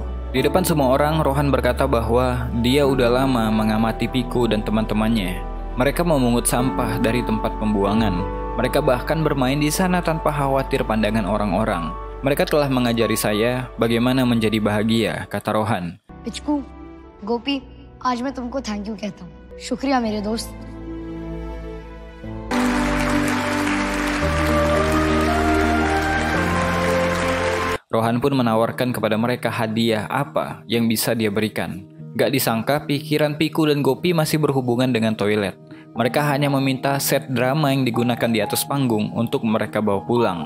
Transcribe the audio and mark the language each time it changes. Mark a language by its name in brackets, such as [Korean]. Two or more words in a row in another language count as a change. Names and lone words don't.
[Indonesian] Di depan semua orang, Rohan berkata bahwa dia udah lama mengamati Piku dan teman-temannya. Mereka memungut sampah dari tempat pembuangan. Mereka bahkan bermain di sana tanpa khawatir pandangan orang-orang. Mereka telah mengajari saya bagaimana menjadi bahagia, kata Rohan. [Hindi] पिचकू, गोपी, आज मैं तुमको [English] thank you [Hindi] कहता हूँ. शुक्रिया मेरे दोस्त. [Indonesian] Rohan pun menawarkan kepada mereka hadiah apa yang bisa dia berikan. Gak disangka pikiran Piku dan Gopi masih berhubungan dengan toilet. Mereka hanya meminta set drama yang digunakan di atas panggung untuk mereka bawa pulang.